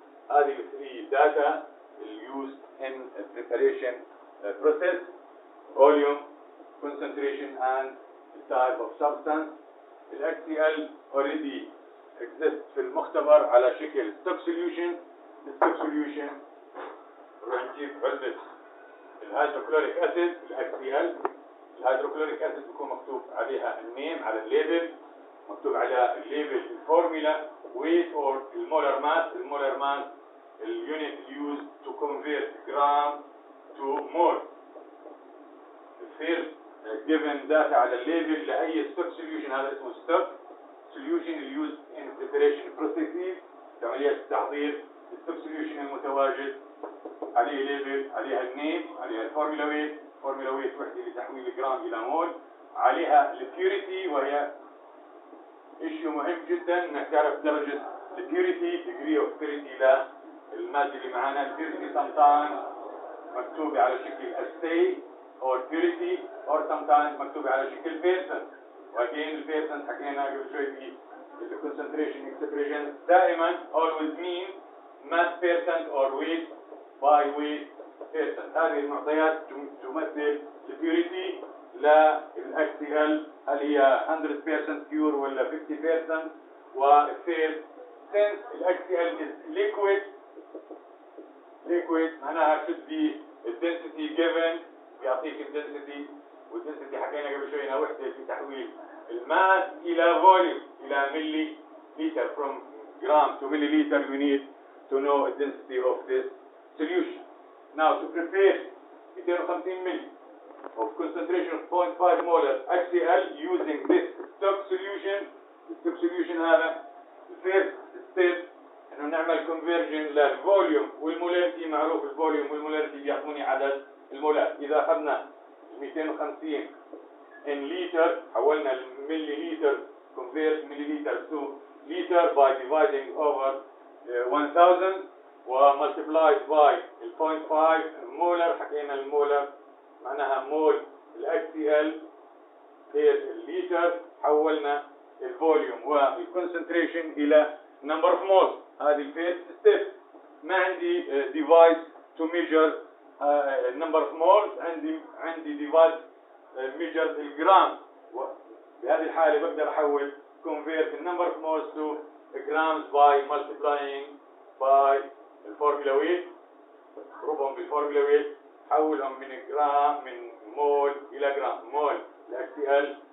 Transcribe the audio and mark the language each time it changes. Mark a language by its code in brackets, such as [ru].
[en] هذه 3 data used in preparation process: volume, concentration, and the type of substance. [ar] ال HCl [en] already exists [ar] في المختبر على شكل stock solution. الstock solution نروح نجيب علبة الهيدروكلوريك اسيد HCl. الهيدروكلوريك اسيد بيكون مكتوب عليها النيم على الليبل، مكتوب على الليبل الفورمولا weight or المولر ماس. المولر ماس اليونت [en] used to convert gram to mole. [ar] الفيرست given data على الليبل لأي stock solution، هذا اسمه stock solution [en] used in preparation processes، [ar] عمليات التحضير. الstock solution المتواجد عليه ليبل، عليها النيم، عليها الفورمولا ويت. فورمولا ويت وحدة لتحويل الجرام إلى مول، عليها البيوريتي وهي issue مهم جدا انك تعرف درجة البيوريتي، [en] degree of purity [ar] للمادة اللي معانا. البيوريتي sometimes مكتوبة على شكل assay or purity or sometimes مكتوبة على شكل percent. وأجين البيرسنت حكينا قبل شوي في concentration expression دائما [en] always mean mass percent or weight by weight percent. [ar] هذه المعطيات تمثل البيوريتي للHCl، هل هي 100% pure ولا 50%. والثيرد since الHCl [en] is liquid [ar] معناها [en] should be density given، [ar] بيعطيك الدنسيتي، والدنسيتي حكينا قبل شوي انها وحده في تحويل الماس الى فوليوم الى ملي لتر. [en] From gram to milliliter we need to know the density of this solution. Now to prepare 250 milli of concentration of 0.5 molar HCl using this stock solution. [ar] الstock solution هذا [en] first step [ar] انه نعمل conversion للفوليوم والمولاريتي. معروف الفوليوم والمولاريتي بيعطوني عدد المولات. إذا أخذنا [en] 250 in liter [ar] حولنا المليليتر [en] convert milliliter to liter by dividing over 1000 و multiplied by 0.5 molar. [ar] حكينا المولر معناها مول HCl per liter. حولنا الفوليوم والكونسنتريشن إلى number of moles. هذه الفيرست ستيب. ما عندي [en] device to measure number of moles، عندي device measure الجرام. [ar] بهذه الحالة بقدر أحول [en] convert the number of moles to grams by multiplying by [ar] الفورمولا ويت، اضربهم بالفورمولا ويت، حولهم من جرام من مول إلى جرام. مول HCl